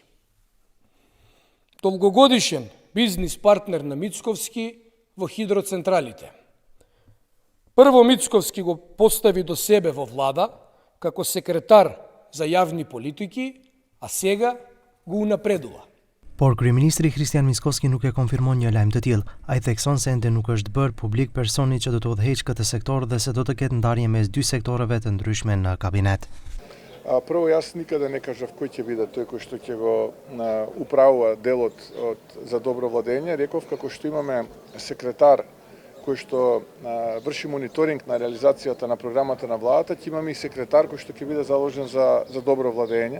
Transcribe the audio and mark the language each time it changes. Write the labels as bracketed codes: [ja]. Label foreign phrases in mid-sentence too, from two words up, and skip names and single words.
[mk] Долгогодишен бизнис партнер на Мицковски во хидроцентралите. Прво Мицковски го постави до себе во влада како секретар за јавни политики, а сега го унапредува. [sq] Por kryeministri Kristian Mickovski nuk e konfirmon një lajm të tillë. Ai thekson se ende nuk është bërë publik personi që do të udhëheqë këtë sektor dhe se do të ketë ndarje mes dy sektoreve të ndryshme në kabinet. [mk] Прво, јас никаде не кажав кој ќе биде тој кој што ќе го управува делот за добро владење. Реков како што имаме секретар кој што врши мониторинг на реализацијата на програмата на владата, ќе имаме и секретар кој што ќе биде заложен за добро владење.